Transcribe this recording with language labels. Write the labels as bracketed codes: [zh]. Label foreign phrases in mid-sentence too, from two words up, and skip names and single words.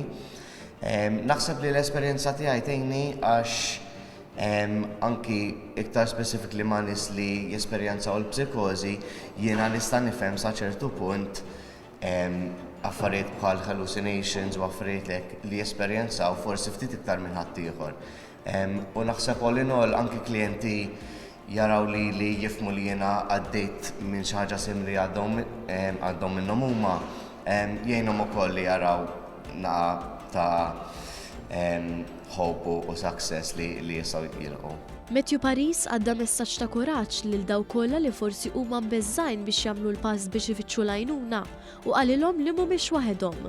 [mt] Naħseb li l-esperjenza tiegħi tgħinni għax anki iktar specifically ma' nies li jesperjenzaw l-psikożi jiena nista' nifhem sa ċertu punt affarijiet bħal hallucinations u affarijiet li jesperjenzaw forsi ftit iktar minn ħadd ieħor. U naħseb [en] all in all [mt] anki klijenti jaraw li jifhmu li jiena għaddejt minn xi ħaġa simili għadhom minnhom huma jgħinhom ukoll li jaraw ta' hope u success li jistgħu jilqgħu. Matthew Paris għadda messaġġ ta' kuraġġ lil daw kollha li forsi huma mbeżżajn biex jagħmlu l-pass biex ifittxu l-għajnuna u qalilhom li mhumiex waħedhom.